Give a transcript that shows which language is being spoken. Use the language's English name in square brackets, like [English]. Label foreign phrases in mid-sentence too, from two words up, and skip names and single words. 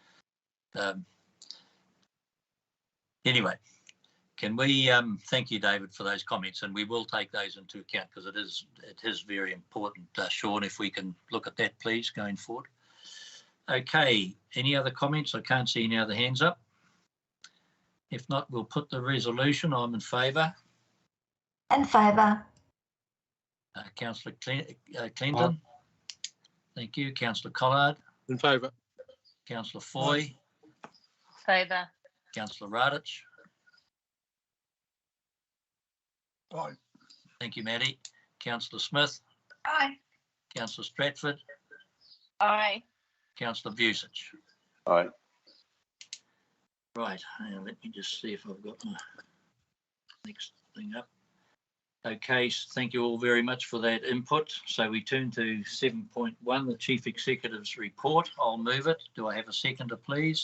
[English] Anyway, can we thank you, David, for those comments, and we will take those into account because it is very important. Sean, if we can look at that, please, going forward. Okay, any other comments? I can't see any other hands up. If not, we'll put the resolution. I'm in favour. In favour. Councillor Clendon. Thank you. Councillor Collard. In favour. Councillor Foy. Favour. Councillor Radich. Aye. Thank you, Maddie. Councillor Smith. Aye. Councillor Stratford. Aye. Councillor Vucic. Aye. Right, let me just see if I've got my next thing up. Okay, so thank you all very much for that input. So we turn to 7.1, the Chief Executive's report. I'll move it. Do I have a seconder, please?